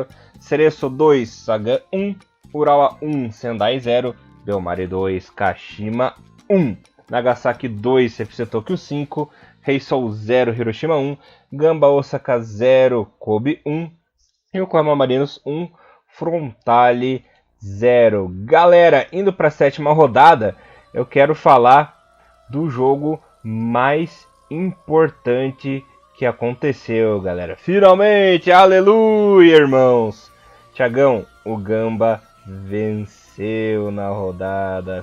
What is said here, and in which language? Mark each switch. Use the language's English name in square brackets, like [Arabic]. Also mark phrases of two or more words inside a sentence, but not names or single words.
[Portuguese] Cereço 2, Sagan 1, Urawa 1, Sendai 0, Belmare 2, Kashima 1, Nagasaki 2, FC Tokyo 5, Reysol 0, Hiroshima 1, Gamba Osaka 0, Kobe 1, Yokohama Marinos 1, Frontale 0. Galera, indo para a sétima rodada, eu quero falar do jogo mais importante que aconteceu, galera. Finalmente, aleluia, irmãos. Thiagão, o Gamba venceu na rodada.